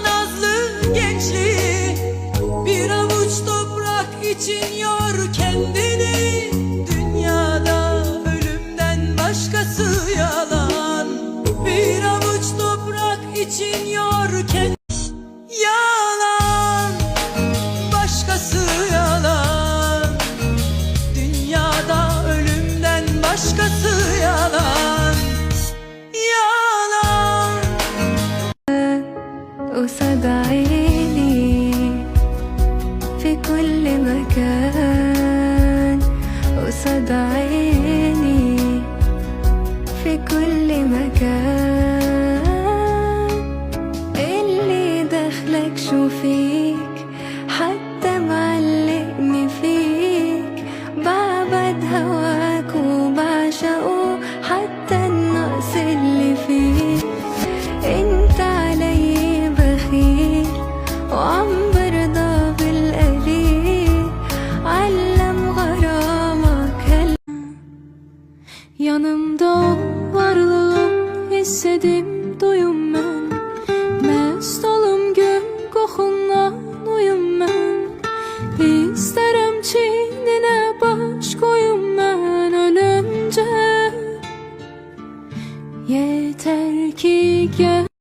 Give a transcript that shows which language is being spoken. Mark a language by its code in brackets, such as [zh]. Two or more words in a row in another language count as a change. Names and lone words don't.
[tr] nazlı gençliği bir avuç toprak için yor kendini dünyada ölümden başkası yalan bir avuç toprak için yor kendini yalan başkası yalan dünyada ölümden başkası yalan yalan [ar] قصاد عيني في كل مكان قصاد عيني في كل مكان اللي دخلك شو فيك حتى معلقني فيك بعبد هواك وبعشقه حتى النقص اللي فيه انت علي بخيل وعم برضى بالقليل علم غرامك [tr] yanımda ol varlığın hissedim duyum ben mest olum gül kokundan uyum ben [az] İstərəm çiynine baş koyum mən ölüncə [tr] Yeter ki gel